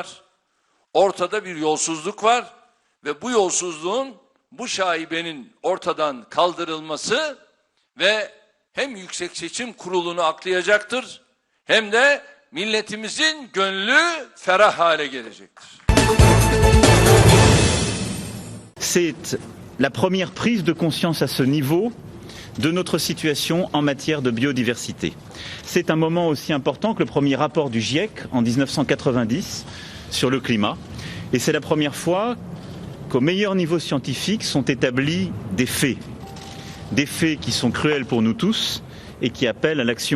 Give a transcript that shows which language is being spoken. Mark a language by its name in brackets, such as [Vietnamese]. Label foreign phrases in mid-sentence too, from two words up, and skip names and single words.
[Turkish] Ortada bir yolsuzluk var. Ve bu yolsuzluğun, bu şaibenin ortadan kaldırılması ve hem Yüksek Seçim Kurulu'nu aklayacaktır hem de milletimizin gönlü ferah hale gelecektir. [French] C'est la première prise de conscience à ce niveau de notre situation en matière de biodiversité. C'est un moment aussi important que le premier rapport du GIEC en 1990 sur le climat. Et c'est la première fois qu'au meilleur niveau scientifique sont établis des faits qui sont cruels pour nous tous et qui appellent à l'action.